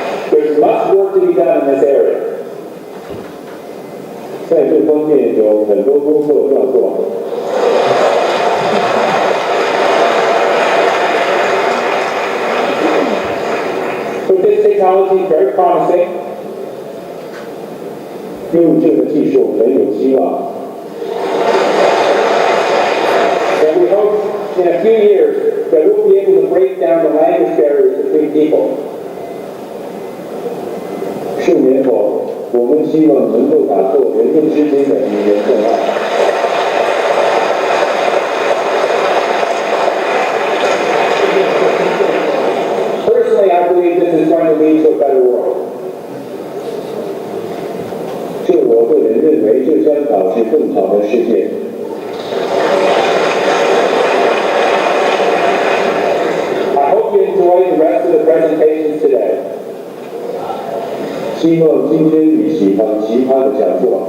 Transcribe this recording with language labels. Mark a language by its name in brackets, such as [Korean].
[English] There's much work to be done in this area. [Chinese] 在这方面有很多工作要做。 [English] So this technology is very promising. [Chinese] 用这个技术很有希望。 [English] And we hope in a few years that we'll be able to break down the language barriers between people. [Chinese] 数年后，我们希望能够打破人类之间的语言障碍。 [English] Personally, I believe this is going to lead to a better world. [Chinese] 我个人认为，这将导致更好的世界。 [English] I hope you enjoy the rest of the presentations today. [Chinese] 希望今天你喜欢其他的讲座。